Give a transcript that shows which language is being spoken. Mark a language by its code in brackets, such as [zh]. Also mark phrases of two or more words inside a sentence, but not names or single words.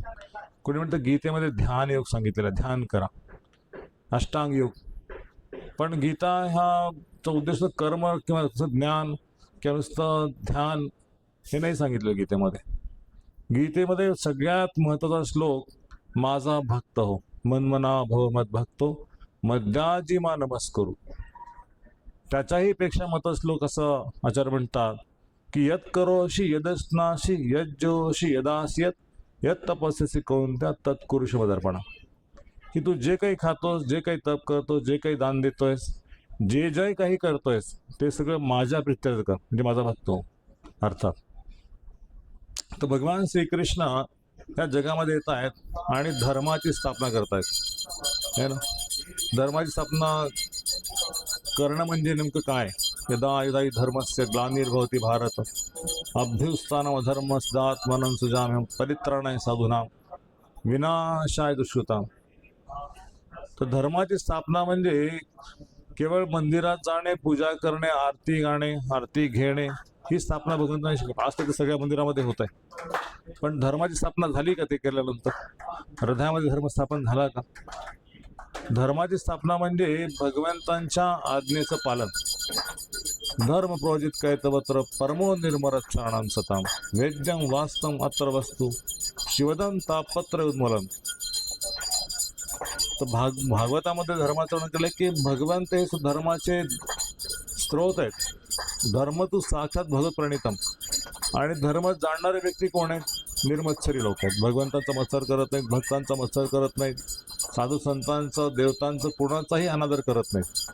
[mr] कोणी म्हणतं गीतेमध्ये ध्यान योग सांगितलेला आहे, ध्यान करा, अष्टांग योग. पण गीता ह्याचा उद्देश कर्म किंवा ज्ञान किंवा नुसतं ध्यान हे नाही सांगितलं गीतेमध्ये. गीतेमध्ये सगळ्यात महत्त्वाचा श्लोक माझा भक्त हो, [sa] मनमना भव मद भक्तो मद्याजी मा नमस्करू. [mr] त्याच्याही पेक्षा महत्त्वाचा श्लोक असं आचार्य म्हणतात की [sa] यत करोशी यदस्नाशी यज्जोशी यदास्यत यत तपस्यसी कौंत्या तत्कुरुष मदर्पणा. [mr] की तू जे काही खातोस, जे काही तप करतोस, जे काही दान देतोयस, जे काही करतोयस ते सगळं माझ्या प्रित्यर्थ कर, म्हणजे माझा भक्त हो. अर्थात तर भगवान श्रीकृष्ण या जगामध्ये येत आहेत आणि धर्माची स्थापना करतायत, [hi] है ना. [mr] धर्माची स्थापना करणं म्हणजे नेमकं काय? [sa] यदा यदा हि धर्मस्य ग्लानिर्भवति भारत अभ्युत्थानम् अधर्मस्यात्मनं सृजाम्यहं परित्राणाय साधूनां विनाशाय दुष्कृतां. [mr] तर धर्माची स्थापना म्हणजे केवळ मंदिरात जाणे, पूजा करणे, आरती गाणे, आरती घेणे ही स्थापना भगवंताने शिकवली. आज तर सगळ्या मंदिरामध्ये होत आहे. पण धर्माची स्थापना झाली का? ते केल्यानंतर हृदयामध्ये धर्म स्थापन झाला का? धर्माची स्थापना म्हणजे भगवंतांच्या आज्ञेचं पालन. [sa] धर्म प्रोजित कैतवत्र परमो निर्मरत शरणं सताम वेद्यं वास्तम अत्र वस्तु शिवदं तापत्र उन्मूलन. [mr] तर भागवतामध्ये धर्माचं वर्णन केलं की भगवंत हे धर्माचे स्त्रोत आहेत. [sa] धर्म तू साक्षात भगवत प्रणितम. [mr] आणि धर्म जाणणारे व्यक्ती कोण आहेत? निर्मत्सरी लोक आहेत. भगवंतांचा मत्सर करत नाहीत, भक्तांचा मत्सर करत नाहीत, साधू संतांचं देवतांचं पूर्णाचाही अनादर करत नाहीत.